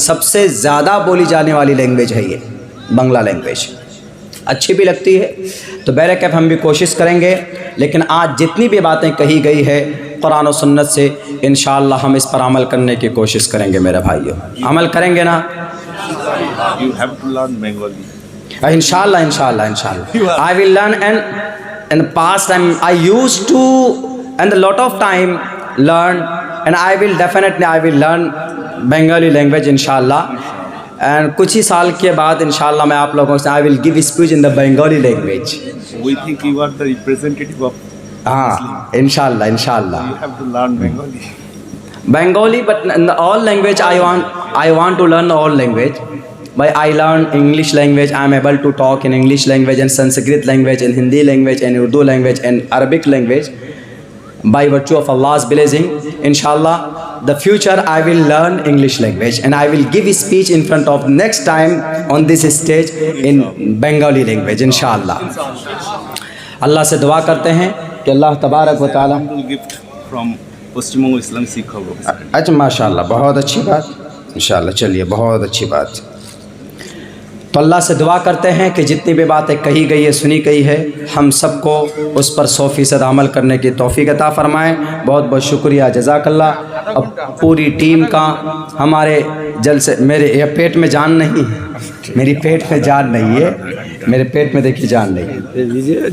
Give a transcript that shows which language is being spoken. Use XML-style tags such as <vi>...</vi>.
<ur>سب سے زیادہ بولی جانے والی لینگویج ہے یہ بنگلہ لینگویج. اچھی بھی لگتی ہے. تو بہرکیف ہم بھی کوشش کریں گے، لیکن آج جتنی بھی باتیں کہی گئی ہے قرآن و سنت سے، انشاءاللہ ہم اس پر عمل کرنے کی کوشش کریں گے. میرے بھائیو، عمل کریں گے نا؟</ur> <en>You have to learn Bengali. Inshallah. I will learn, and in the past I used to, and a lot of time learn, and I will learn Bengali language inshallah. And</en> <ur>کچھ ہی سال کے بعد انشاءاللہ میں آپ لوگوں سے</ur> <en>I will give speech in the Bengali language. We think you are the representative of</en> <ur>ہاں انشاءاللہ.</ur> <en>You have to learn Bengali. Bengali, but in the all language I want to learn all language. But I learn English language. I am able to talk in English language and Sanskrit language and Hindi language and Urdu language and Arabic language. By virtue of Allah's blessing, inshallah, the future I will learn English language and I will give a speech in front of next time on this stage in Bengali language, inshallah.</en> <ur>اللہ سے دعا کرتے ہیں کہ اللہ تبارک و تعالی.</ur> <en>Gift from Paschim Bango Islamic Sikha Group.</en> <ur>اچھا ماشاءاللہ، بہت اچھی بات. انشاءاللہ چلیے، بہت اچھی بات. تو اللہ سے دعا کرتے ہیں کہ جتنی بھی باتیں کہی گئی ہے، سنی گئی ہے، ہم سب کو اس پر 100% عمل کرنے کی توفیق عطا فرمائیں. بہت بہت شکریہ، جزاک اللہ. اب پوری ٹیم کا ہمارے جلسے، میرے یہ پیٹ میں جان نہیں ہے، میری پیٹ میں جان نہیں ہے، میرے پیٹ میں دیکھیے جان نہیں ہے.</ur>